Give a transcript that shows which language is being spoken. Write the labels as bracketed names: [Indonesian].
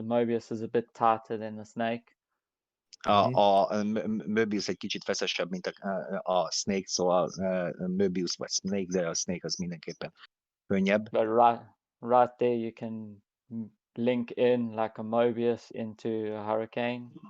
[English] The Mobius is a bit tighter than the snake. [Hungarian] A Möbius egy kicsit feszesebb, mint a Snake, szóval Möbius vagy Snake, de a Snake az mindenképpen könnyebb. [English] But right there you can link in like a Mobius into a hurricane.